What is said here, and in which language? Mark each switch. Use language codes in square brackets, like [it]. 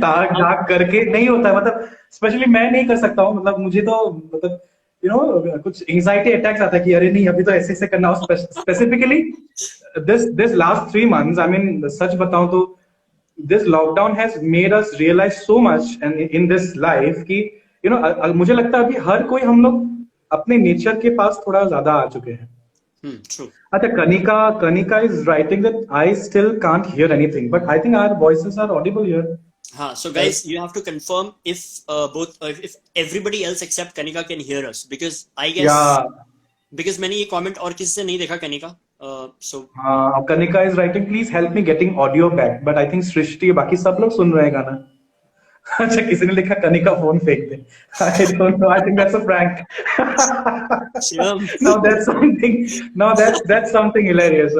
[hi] ताक झाक करके नहीं होता है, मतलब स्पेशली मैं नहीं कर सकता हूँ, मतलब मुझे तो मतलब कुछ एंजाइटी अटैक्स आता है कि अरे नहीं अभी तो ऐसे ऐसे करना हो। [en] specifically this last 3 months, I mean [hi] सच बताऊं तो [en] this lockdown has made us realise so much and in this life [hi] कि मुझे लगता है अभी हर कोई, हम लोग अपने नेचर के पास थोड़ा ज्यादा आ चुके हैं। [en] True. [hi] अच्छा, [en] Kanika is writing that I still can't hear anything, but I think our voices are audible here. हाँ, so Right? guys, you have to confirm if both if everybody else except Kanika can hear us, because I guess Yeah. [hi] because मैंने ये comment और किसी से नहीं देखा Kanika, so [en] Kanika is writing, please help me getting audio back, but I think Srishti [hi] बाकी सब लोग सुन रहे हैं गाना। अच्छा, किसी ने लिखा कनिका फोन फेंक दे। [en] I don't know, I think that's a prank. Shivam. Now that's something, that's something hilarious.